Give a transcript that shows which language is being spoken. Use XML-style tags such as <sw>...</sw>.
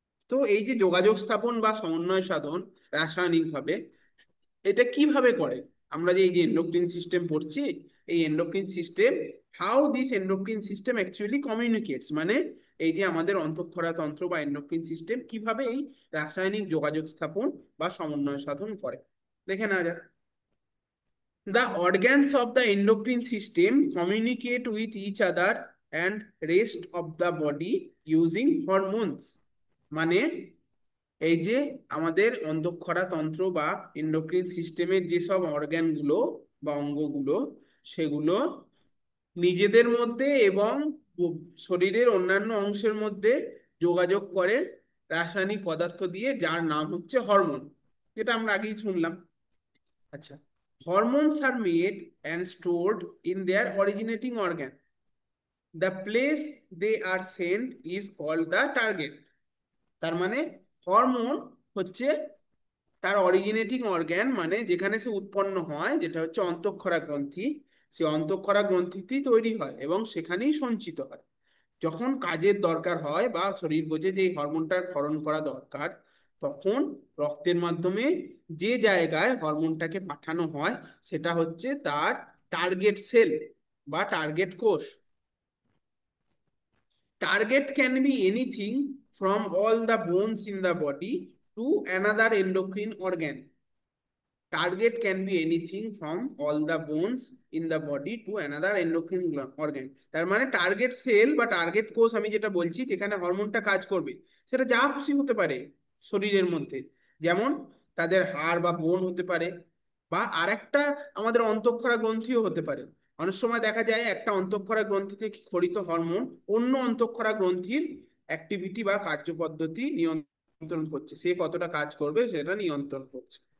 <bn>তো এই যে যোগাযোগ স্থাপন বা সমন্বয় সাধন রাসায়নিক ভাবে, এটা কিভাবে করে? আমরা যে এই যে এন্ডোক্রিন সিস্টেম পড়ছি, এই endocrine system,</bn> <en>how this endocrine system actually communicates,</en> <bn>মানে এই যে আমাদের অন্তঃক্ষরা তন্ত্র বা এন্ডোক্রিন সিস্টেম কিভাবে এই রাসায়নিক যোগাযোগ স্থাপন বা সমন্বয় সাধন করে, দেখে নেওয়া যাক।</bn> <en>The organs of the endocrine system communicate with each other and rest of the body using hormones.</en> <bn>মানে এই যে আমাদের অন্তঃক্ষরা তন্ত্র বা এন্ডোক্রিন সিস্টেমের যেসব অর্গানগুলো বা অঙ্গগুলো, সেগুলো নিজেদের মধ্যে এবং শরীরের অন্যান্য অংশের মধ্যে যোগাযোগ করে রাসায়নিক পদার্থ দিয়ে, যার নাম হচ্ছে হরমোন, যেটা আমরা আগেই শুনলাম।</bn> <en>আচ্ছা, hormones are made and stored in their originating organ, the place they are sent is called the target.</en> <bn>তার মানে হরমোন হচ্ছে তার অরিজিনেটিং অর্গ্যান, মানে যেখানে সে উৎপন্ন হয়, যেটা হচ্ছে অন্তঃক্ষরা গ্রন্থি। সে অন্তঃক্ষরা গ্রন্থিতেই তৈরি হয় এবং সেখানেই সঞ্চিত হয়। যখন কাজের দরকার হয় বা শরীর বোঝে যে এই হরমোনটার ক্ষরণ করা দরকার, তখন রক্তের মাধ্যমে যে জায়গায় হরমোনটাকে পাঠানো হয় সেটা হচ্ছে তার টার্গেট সেল বা টার্গেট কোষ।</bn> <en>Target can be anything from all the bones in the body to another endocrine organ. Target can be anything from all the bones in the body to another endocrine organ.</en> <bn>তার মানে target sell বা target কোষ আমি যেটা বলছি, যেখানে হরমোনটা কাজ করবে, সেটা যা খুশি হতে পারে শরীরের মধ্যে। যেমন তাদের হাড় বা বোন হতে পারে, বা আরেকটা আমাদের অন্তঃক্ষরা গ্রন্থিও হতে পারে। অনেক সময় দেখা যায় একটা অন্তঃক্ষরা গ্রন্থি থেকে ক্ষরিত হরমোন অন্য অন্তঃক্ষরা গ্রন্থির অ্যাক্টিভিটি বা কার্যপদ্ধতি নিয়ন্ত্রণ করছে, সে কতটা কাজ করবে সেটা নিয়ন্ত্রণ করছে।</bn>